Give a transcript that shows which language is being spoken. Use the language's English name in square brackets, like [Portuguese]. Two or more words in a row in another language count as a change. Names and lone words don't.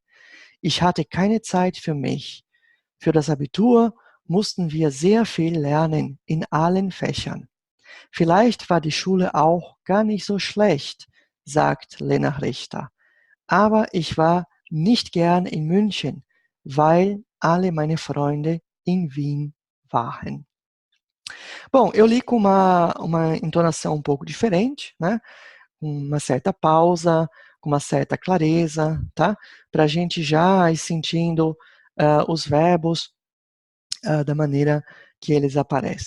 [German] Ich hatte keine Zeit für mich. Für das Abitur mussten wir sehr viel lernen in allen Fächern. Vielleicht war die Schule auch gar nicht so schlecht, sagt Lena Richter. Aber ich war nicht gern in München, weil alle meine Freunde em Wien waren. [Portuguese] Bom, eu li com uma entonação um pouco diferente, né? Uma certa pausa, com uma certa clareza, tá? Para a gente já ir sentindo os verbos da maneira que eles aparecem.